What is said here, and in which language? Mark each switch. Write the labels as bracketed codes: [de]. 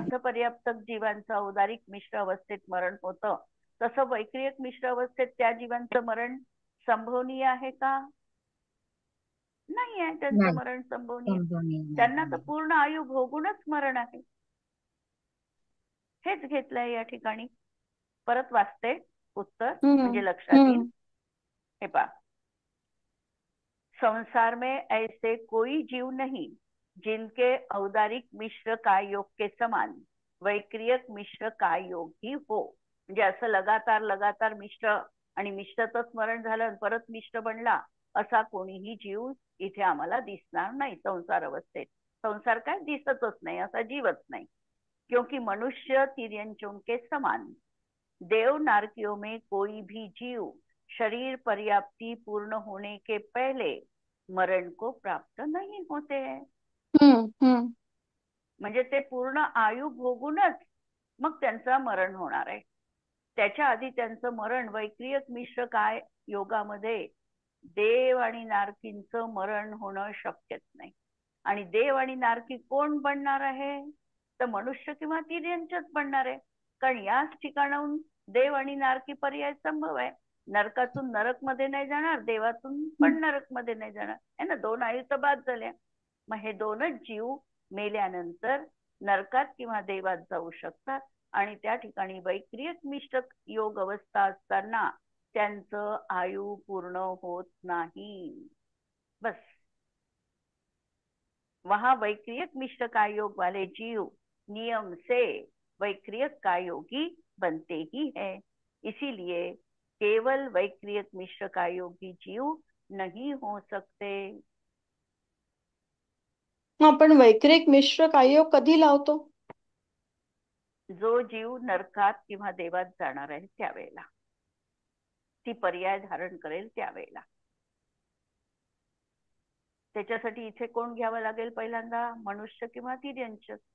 [mr] लब्ध पर्याप्तक जीवांचं औदारिक मिश्र अवस्थेत मरण होतं, तसं वैक्रियक मिश्र अवस्थेत त्या जीवांचं मरण संभवनीय आहे का? नाही आहे त्यांचं नाही, मरण संभवनीय. समजून नाही. त्यांना तर पूर्ण आयु भोगूनच मरण आहे. हेच घेतलंय या ठिकाणी. परत वाचते उत्तर म्हणजे लक्षात येईल. हे पहा, [hi] संसार में ऐसे कोई जीव नहीं जिनके औदारिक मिश्र काय योग के समान वैक्रियक मिश्र काय योग ही हो. [mr] म्हणजे असं लगातार मिश्र आणि मिश्रतच मरण झालं आणि परत मिश्र बनला असा कोणीही जीव इथे आम्हाला दिसणार नाही संसार अवस्थेत. संसार काय दिसतच नाही, असा जीवच नाही. [hi] क्योंकि मनुष्य तिर्यंचों के समान देव नारकियों में कोई भी जीव शरीर पर्याप्ति पूर्ण होने के पहले मरण को प्राप्त नहीं होते हैं. [mr] म्हणजे ते पूर्ण आयु भोगूनच मग त्यांचं मरण होणार आहे. त्याच्या आधी त्यांचं मरण वैक्रियक मिश्र काय योगामध्ये देव आणि नारकींचं मरण होणं शक्यच नाही. आणि देव आणि नारकी कोण बनणार आहे? तर मनुष्य किंवा तिर्यंचच बनणार आहे. कारण याच ठिकाणाहून देव आणि नारकी पर्याय संभव आहे. नरकातून नरक मध्ये नाही जाणार, देवातून पण नरक मध्ये नाही जाणार आहे ना. दोन आयु तर बाद झाल्या. मग हे दोनच जीव मेल्यानंतर नरकात किंवा देवात जाऊ शकतात आणि त्या ठिकाणी वैक्रियक मिश्र योग अवस्था असताना त्यांचं आयु पूर्ण होत नाही. बस. [hi] वहां वैक्रियक मिश्र काय योग वाले जीव नियम से वैक्रियक काय योगी बनते ही है. इसीलिए केवल वैक्रियक मिश्र काय योगी जीव नहीं हो सकते. [mr] आपण वैक्रिक मिश्र काय योग कधी लावतो? जो जीव नरकात किंवा देवात जाणार आहे त्यावेळेला, ती पर्याय धारण करेल त्यावेळेला. त्याच्यासाठी इथे कोण घ्यावं लागेल? पहिल्यांदा मनुष्य किंवा तिर्यंच.